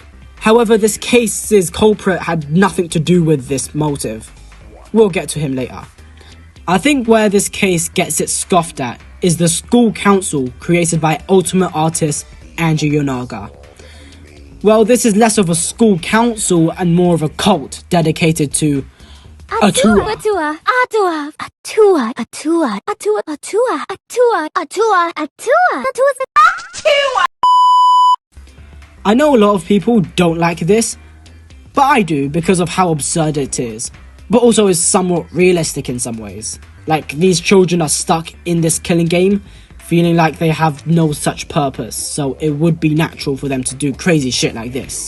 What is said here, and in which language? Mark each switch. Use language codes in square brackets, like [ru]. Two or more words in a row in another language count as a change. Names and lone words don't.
[en] However, this case's culprit had nothing to do with this motive. We'll get to him later. I think where this case gets it scoffed at is the school council created by ultimate artist Angie Yonaga. Well, this is less of a school council and more of a cult dedicated to Atua. Atua. Atua. Atua. Atua. Atua. Atua. Atua. Atua. Atua. I know a lot of people don't like this, but I do because of how absurd it is, but also is somewhat realistic in some ways. Like, these children are stuck in this killing game, feeling like they have no such purpose, so it would be natural for them to do crazy shit like this.